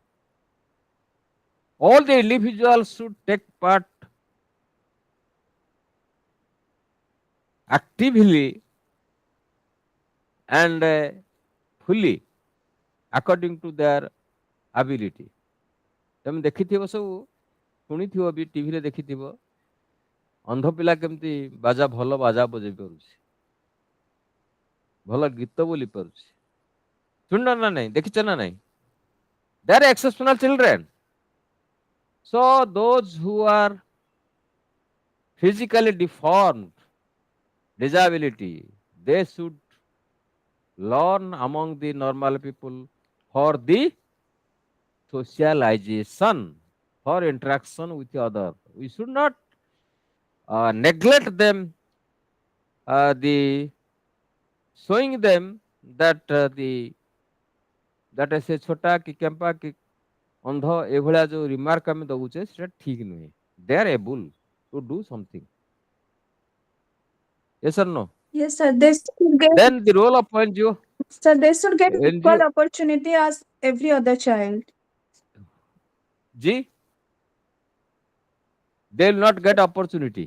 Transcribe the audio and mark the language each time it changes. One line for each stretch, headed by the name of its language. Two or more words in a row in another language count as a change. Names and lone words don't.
English: All the individuals should take part actively and fully according to their ability.
Odia: ତମେ ଦେଖିଥିବ ସବୁ ଶୁଣିଥିବ ବି ଟିଭିରେ ଦେଖିଥିବ ଅନ୍ଧ ପିଲା କେମିତି ଭଲ ବାଜା ବଜେଇ ପାରୁଛି, ଭଲ ଗୀତ ବୋଲି ପାରୁଛି, ଶୁଣିନ ନା ନାଇଁ, ଦେଖିଛ ନା ନାଇଁ?
English: They are exceptional children. So those who are physically deformed, disability, they should learn among the normal people for the socialization, for interaction with the other. We should not neglect them, the showing them that the that
Odia: ସେ ଛୋଟା କି କେମ୍ପା କି ଅନ୍ଧ ଏଭଳିଆ ଯୋଉ ରିମାର୍କ ଆମେ ଦଉଛେ ସେଟା ଠିକ ନୁହେଁ.
English: They are able to do something. Yes or no? Yes, sir. They should get, Then the role of NGO, sir, they should get equal NGO, opportunity as every other child. G, they will not get opportunity.